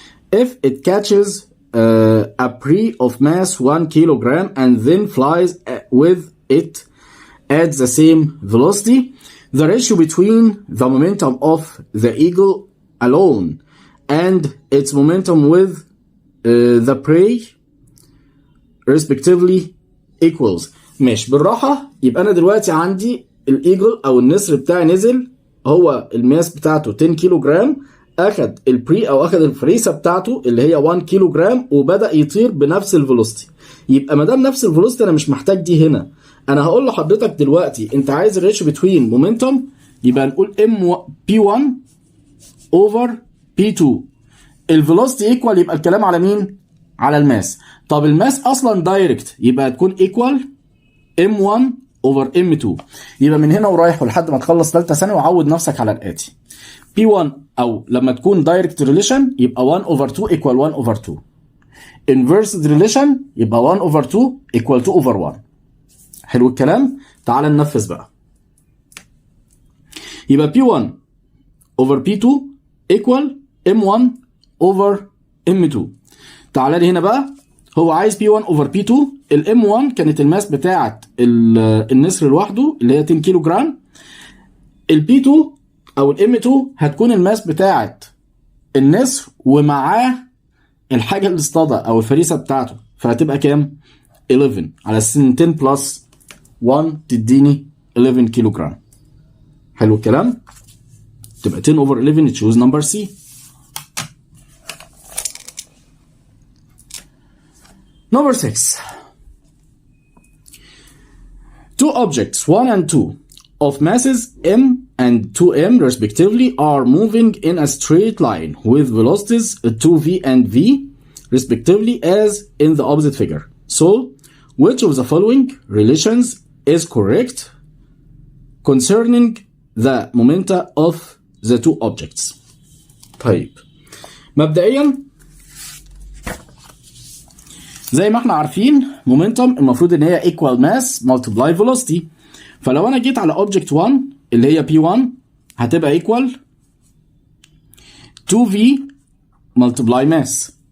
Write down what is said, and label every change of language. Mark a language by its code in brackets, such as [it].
[en] If it catches a prey of mass 1 kilogram and then flies with it at the same velocity, the ratio between the momentum of the eagle alone and its momentum with the prey respectively equals. [ar] ماشي بالراحة. يبقى أنا دلوقتي عندي الإيجل أو النسر بتاعي نزل، هو الماس بتاعته 10 كيلو جرام، أخد البري أو أخد الفريسة بتاعته اللي هي 1 كيلو جرام وبدأ يطير بنفس الفيلوسيتي. يبقى ما دام نفس الفيلوسيتي أنا مش محتاج دي هنا. انا هقول لحضرتك دلوقتي انت عايز الريشيو بتوين مومنتوم، يبقى نقول [en] P1 over P2. [ar] الفيلوسيتي ايكوال، يبقى الكلام على مين؟ على الماس. طب الماس اصلا دايركت، يبقى هتكون ايكوال M1 over M2. يبقى من هنا ورايح ولحد ما تخلص ثالثه ثانوي وعود نفسك على الاتي. [en] P1 [ar] او لما تكون [en] Direct relation يبقى 1 over 2 equal 1 over 2. inverse relation يبقى 1 over 2 equal 2 over 1. [ar] حلو الكلام. تعال ننفذ بقى. يبقى [en] P1 over P2 equal M1 over M2. [ar] تعال لي هنا بقى، هو عايز [en] P1 over P2. [ar] ال M1 كانت الماس بتاعت النسر لوحده اللي هي 10 كيلو جرام. ال P2 او ال M2 هتكون الماس بتاعت النسر ومعاه الحاجة اللي اصطادها او الفريسة بتاعته، فهتبقى كام؟ 11 على 10 بلس 1 تديني 11 كيلو جرام. حلو الكلام. تبقى [en] 10 over 11 choose number C. Number 6. Two objects 1 and 2 of masses m and 2m respectively are moving in a straight line with velocities 2v and v respectively as in the opposite figure. So, which of the following relations is correct concerning the momenta of the two objects? [ar] طيب مبدئيا زي ما احنا عارفين مومنتم المفروض ان هي [en] equal mass multiply velocity. [ar] فلو انا جيت على object 1 اللي هي P1 هتبقى [en] equal 2v multiply mass.